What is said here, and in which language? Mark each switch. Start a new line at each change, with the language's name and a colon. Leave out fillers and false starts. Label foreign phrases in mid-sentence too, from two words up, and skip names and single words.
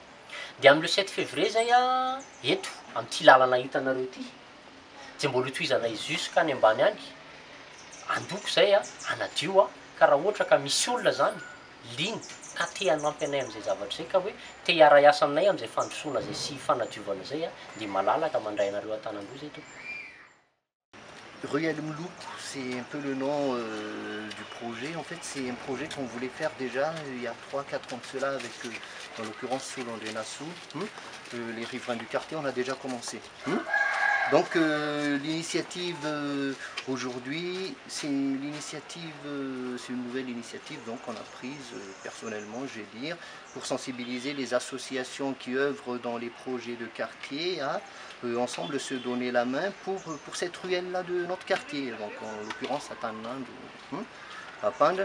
Malagasy: Dia amin'ilay 7 février zay eto amin'ity lalana hitanareo ity, dia mbola hitohizana izy jusqu'à any ambany any. Andoko zay anadio ka raha ohatra ka misy olona zany liny ka te hanampy anay amin'izay zavatra zay ka hoe te hiara-iasa aminay amin'izay fandrosoana zay sy fanadiovana zay dia malalaka mandray anareo an-tanandroa zay to.
French: Ruelle Mloup, c'est un peu le nom du projet. En fait, c'est un projet qu'on voulait faire déjà il y a 3-4 ans de cela avec, en l'occurrence, Solon de Nassau, les riverains du quartier, on a déjà commencé. Donc l'initiative aujourd'hui, c'est une nouvelle initiative donc on a prise personnellement, je vais dire, pour sensibiliser les associations qui œuvrent dans les projets de quartier à ensemble se donner la main pour cette ruelle-là de notre quartier, donc en l'occurrence à Tanand, à Pande.